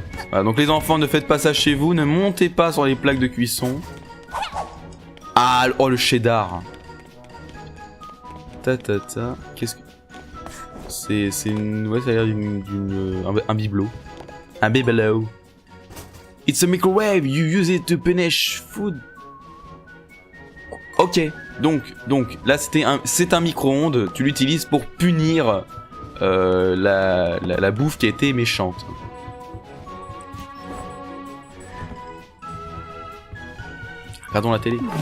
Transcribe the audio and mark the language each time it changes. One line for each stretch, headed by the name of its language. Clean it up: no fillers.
French: Voilà, donc les enfants, ne faites pas ça chez vous, ne montez pas sur les plaques de cuisson. Ah, oh le cheddar. Qu'est-ce que... C'est une... Ouais, ça a l'air un bibelot. Un bibelot.
English: It's a microwave, you use it to punish food.
French: Ok, donc là c'est un micro-ondes, tu l'utilises pour punir la bouffe qui a été méchante. Regardons la télé.